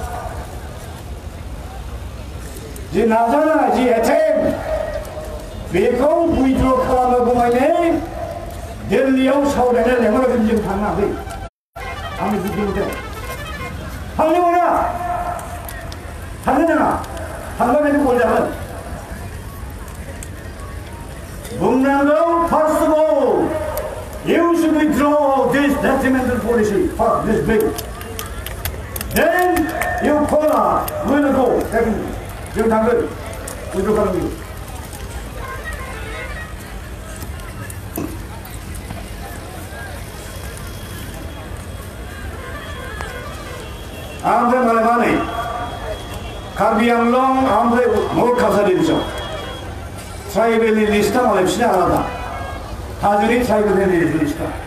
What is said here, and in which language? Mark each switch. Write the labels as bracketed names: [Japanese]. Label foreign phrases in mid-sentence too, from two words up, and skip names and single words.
[Bodo] जि नाजानाय जि एटेम्प्ट बेखौ उइथ्र' खालामोगौमानि दिल्लीयाव सावरायनो लेंहरगोन जों थाङाखै आंनि बुजिमोनदों थांनो मोना थांनो नाङा थांबा बेनो गल जागोन [English] बुंनांगौ first of all you should withdraw this detrimental policy for this bill then you call us we will go [Bodo] जों थांगोन उइथ्र' खालामगोन ओमफ्राय मालाय मा नै कार्बि आंलं ओमफ्राय नर्थ काछार डिभिजन ट्राइबेलनि लिस्टआ मालाय बिसिना आलादा हाजोनि ट्राइबेलनि लिस्टआ